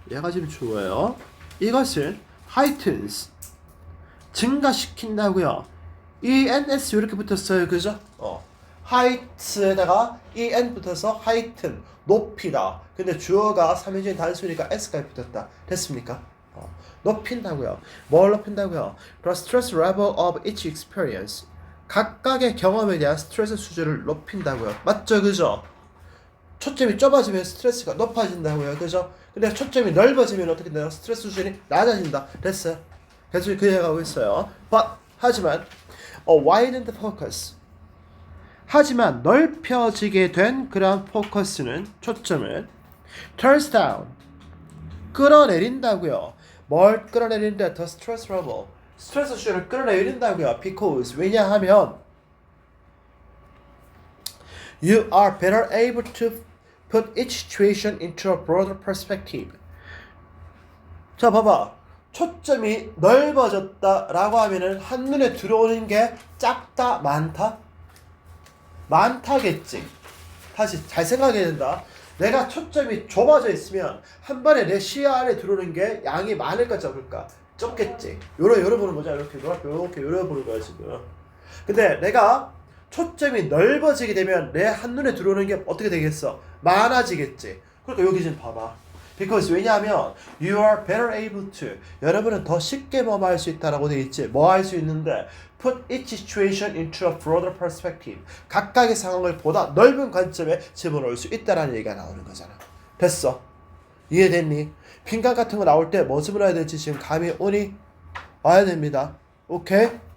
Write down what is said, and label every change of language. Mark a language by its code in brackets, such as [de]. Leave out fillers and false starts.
[ko] 얘가 지금 주어예요. 이것은 heightens, 증가시킨다고요. ENS 이렇게 붙었어요, 그죠? height에다가 en 붙어서 heighten, 높이다. 근데 주어가 3인칭 단수니까 s까지 붙었다. 됐습니까? 높인다고요. 뭘 높인다고요? [en] The stress level of each experience. [ko] 각각의 경험에 대한 스트레스 수준을 높인다고요. 맞죠, 그죠? 초점이 좁아지면 스트레스가 높아진다고요, 그죠? 근데 초점이 넓어지면 어떻게 되나요? 스트레스 수준이 낮아진다. 됐어요? 계속 그 얘기하고 있어요. [en] But [ko] 하지만 [en] widened focus. [ko] 하지만 넓혀지게 된 그런 포커스는 초점은 [en] turns down. [ko] 끌어내린다고요. 뭘 끌어내린다? [en] The stress level. [ko] 스트레스 수준을 끌어내린다고요. [en] Because [ko] 왜냐하면 [en] you are better able to put each situation into a broader perspective. [ko] 자, 봐봐. 초점이 넓어졌다라고 하면은 한눈에 들어오는 게 작다, 많다? 많다겠지. 다시 잘 생각해야 된다. 내가 초점이 좁아져 있으면 한 번에 내 시야 안에 들어오는 게 양이 많을까 적을까? 적겠지. 요러 보는 거죠. 이렇게 요러 보는 거야 지금. 근데 내가 초점이 넓어지게 되면 내 한눈에 들어오는 게 어떻게 되겠어? 많아지겠지. 그러니까 여기 좀 봐봐. [en] Because [ko] 왜냐하면 [en] you are better able to [ko] 여러분은 더 쉽게 뭐 할 수 있다라고 돼 있지. 뭐 할 수 있는데 [en] put each situation into a broader perspective. [ko] 각각의 상황을 보다 넓은 관점에 집어넣을 수 있다라는 얘기가 나오는 거잖아. 됐어? 이해됐니? 빈칸 같은 거 나올 때 뭐 집어넣어야 될지 지금 감이 오니? 와야 됩니다. 오케이?